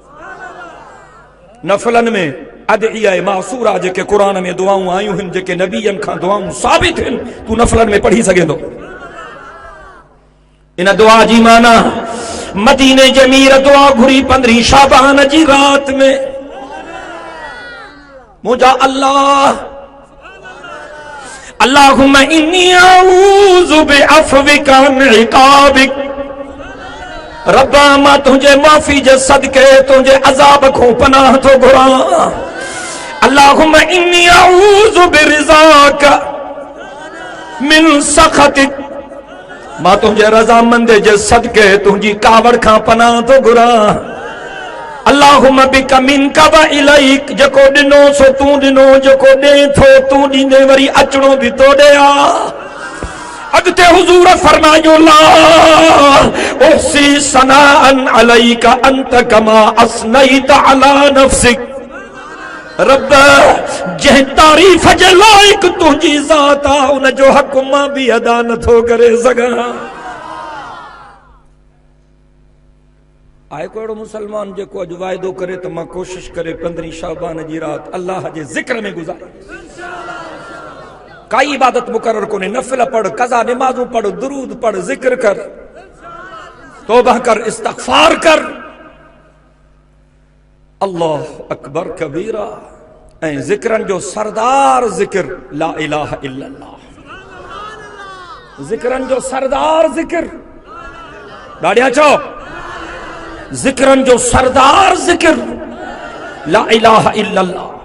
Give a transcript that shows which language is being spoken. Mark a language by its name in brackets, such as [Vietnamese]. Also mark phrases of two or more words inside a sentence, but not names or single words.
[Sindhi] नफलन में [Arabic] أدعية مأثورة [Sindhi] जेके कुरान में दुआऊं आयूं आहिनि जेके नबीयन खां दुआऊं साबित आहिनि तू नफलन में पढ़ी सघे थो। इन दुआ जी माना मदीने जमीर दुआ घुरी 15 शाबान जी रात में मुझा अल्लाह [Arabic] اللهم إني أعوذ بعفوك عن عقابك [Sindhi] रब्बा मां तुंहिंजे माफ़ी जे सदके तुंहिंजे अज़ाब खां पनाह थो घुरां। [Arabic] اللهم إني أعوذ برضاك من سخطك [Sindhi] मां तुंहिंजे रज़ामंदे जे सदके तुंहिंजी कावड़ खां पनाह थो घुरां। [Arabic] اللهم بك منك وإليك [Sindhi] जेको ॾिनो सो तूं ॾिनो जेको ॾे थो तूं ॾींदे वरी अचणो बि तो ॾे आ। अॻिते हुज़ूर फरमायो [Arabic] لا أحصي ثناء عليك أنت كما أثنيت على نفسك [Sindhi] रब जंहिं तारीफ़ जे लाइक़ तुंहिंजी ज़ात आ उन जो हक़ मां बि अदा नथो करे सघां। آئے کو اڑو مسلمان جو کو اج وائدو کرے تو ماں کوشش کرے 15 شعبان جی رات اللہ جے ذکر میں گزارے کائی عبادت مقرر کو نے نفل پڑھ قضا نمازوں پڑھ درود پڑھ ذکر کر توبہ کر استغفار کر [Arabic] اللہ اکبر کبیرہ [Sindhi] اے ذکرن جو سردار ذکر [Arabic] لا الہ الا اللہ [Sindhi] ذکرن جو سردار ذکر ڈاڑیاں چاو ذکرن جو سردار ذکر [Arabic] لا الہ الا اللہ.